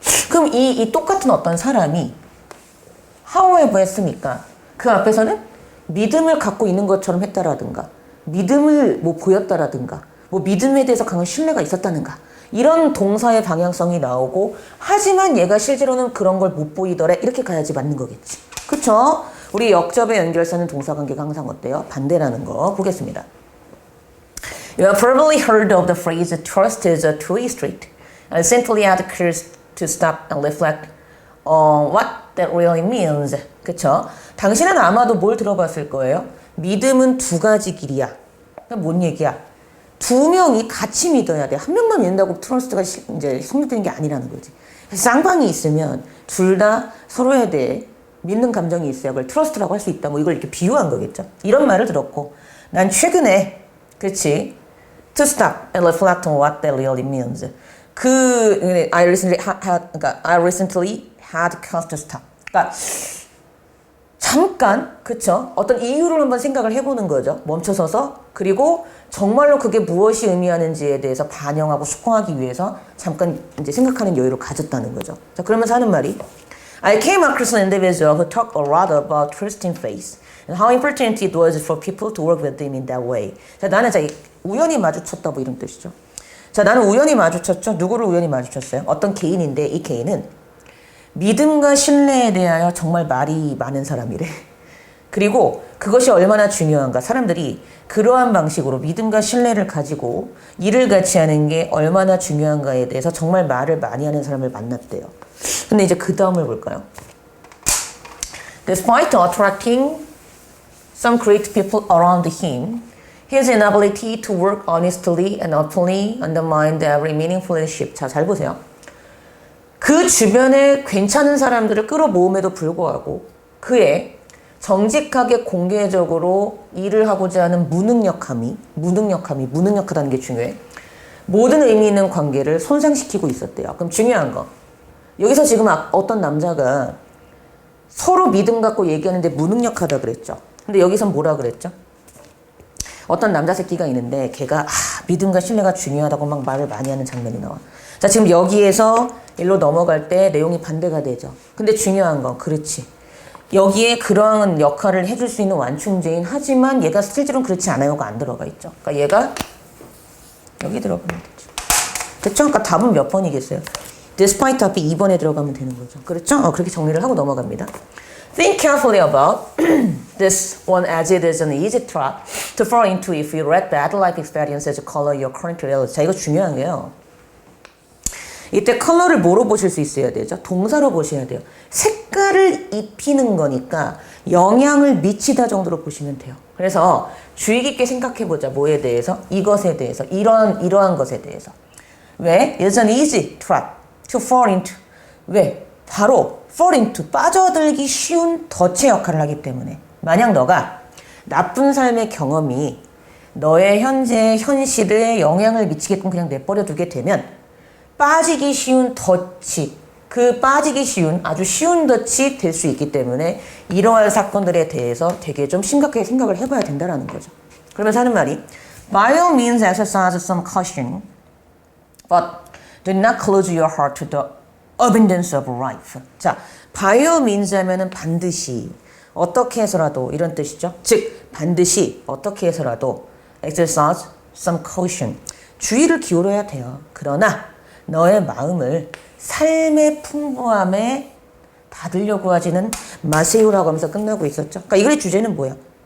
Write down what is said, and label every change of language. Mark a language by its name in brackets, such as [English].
[Korean] 그럼 이 똑같은 어떤 사람이 however 했으니까 그 앞에서는 믿음을 갖고 있는 것처럼 했다라든가 믿음을 뭐 보였다라든가 뭐 믿음에 대해서 강한 신뢰가 있었다는가 이런 동사의 방향성이 나오고 하지만 얘가 실제로는 그런 걸 못 보이더래 이렇게 가야지 맞는 거겠지. 그쵸? 우리 역접의 연결사는 동사관계가 항상 어때요? 반대라는 거 보겠습니다. [English] You have probably heard of the phrase trust is a two-way street. I simply had to stop and reflect on what that really means. [Korean] 그쵸? 당신은 아마도 뭘 들어봤을 거예요? 믿음은 두 가지 길이야. 그러니까 뭔 얘기야? 두 명이 같이 믿어야 돼. 한 명만 믿는다고 트러스트가 이제 성립되는 게 아니라는 거지. 쌍방이 있으면 둘 다 서로에 대해 믿는 감정이 있어야 그걸 트러스트라고 할 수 있다. 뭐 이걸 이렇게 비유한 거겠죠. 이런 말을 들었고 난 최근에 그치? [English] To stop and reflect on what that really means. I recently had cause to stop. [Korean] 그러니까 잠깐, 그쵸? 어떤 이유를 한번 생각을 해보는 거죠. 멈춰서서. 그리고 정말로 그게 무엇이 의미하는지에 대해서 반영하고 숙고하기 위해서 잠깐 이제 생각하는 여유를 가졌다는 거죠. 자, 그러면서 하는 말이 [English] I came across an individual who talked a lot about trusting faith and how important it was for people to work with him in that way. [Korean] 자, 나는 우연히 마주쳤다 뭐 이런 뜻이죠. 자, 나는 우연히 마주쳤죠. 누구를 우연히 마주쳤어요? 어떤 개인인데 이 개인은 믿음과 신뢰에 대하여 정말 말이 많은 사람이래. 그리고 그것이 얼마나 중요한가. 사람들이 그러한 방식으로 믿음과 신뢰를 가지고 일을 같이 하는 게 얼마나 중요한가에 대해서 정말 말을 많이 하는 사람을 만났대요. 근데 이제 그 다음을 볼까요? [English] Despite attracting some great people around him, his inability to work honestly and openly undermined every meaningful relationship. [Korean] 자, 잘 보세요. 그 주변에 괜찮은 사람들을 끌어모음에도 불구하고 그의 정직하게 공개적으로 일을 하고자 하는 무능력하다는 게 중요해. 모든 의미 있는 관계를 손상시키고 있었대요. 그럼 중요한 거. 여기서 지금 어떤 남자가 서로 믿음 갖고 얘기하는데 무능력하다 그랬죠. 근데 여기선 뭐라 그랬죠? 어떤 남자 새끼가 있는데 걔가 믿음과 신뢰가 중요하다고 막 말을 많이 하는 장면이 나와. 자, 지금 여기에서 일로 넘어갈 때 내용이 반대가 되죠. 근데 중요한 건 그렇지. 여기에 그런 역할을 해줄 수 있는 완충제인 하지만 얘가 실제로는 그렇지 않아요가 안 들어가 있죠. 그러니까 얘가 여기 들어가면 되죠. 그렇죠? 그러니까 답은 몇 번이겠어요? despite 앞에 2번에 들어가면 되는 거죠. 그렇죠? 그렇게 정리를 하고 넘어갑니다. [English] Think carefully about this one as it is an easy trap to fall into if you let bad life experiences color your current reality. [Korean] 자, 이거 중요한 게요. 이때 컬러를 뭐로 보실 수 있어야 되죠? 동사로 보셔야 돼요. 색깔을 입히는 거니까 영향을 미치다 정도로 보시면 돼요. 그래서 주의 깊게 생각해보자. 뭐에 대해서? 이것에 대해서. 이러한 것에 대해서. 왜? [English] It's an easy trap to fall into. [Korean] 왜? 바로 [English] fall into, [Korean] 빠져들기 쉬운 덫의 역할을 하기 때문에. 만약 너가 나쁜 삶의 경험이 너의 현재 현실에 영향을 미치게끔 그냥 내버려 두게 되면 빠지기 쉬운 덫이, 그 빠지기 쉬운, 아주 쉬운 덫이 될 수 있기 때문에 이러한 사건들에 대해서 되게 좀 심각하게 생각을 해봐야 된다는 거죠. 그러면서 하는 말이 [English] By all means exercise some caution, but do not close your heart to the abundance of life. [Korean] 자, [English] by all means [Korean] 하면은 반드시, 어떻게 해서라도 이런 뜻이죠. 즉, 반드시 어떻게 해서라도 [English] exercise some caution. [Korean] 주의를 기울여야 돼요. 그러나 너의 마음을 삶의 풍부함에 닫으려고 하지는 마세요라고 하면서 끝나고 있었죠. 그러니까 이거의 주제는 뭐야?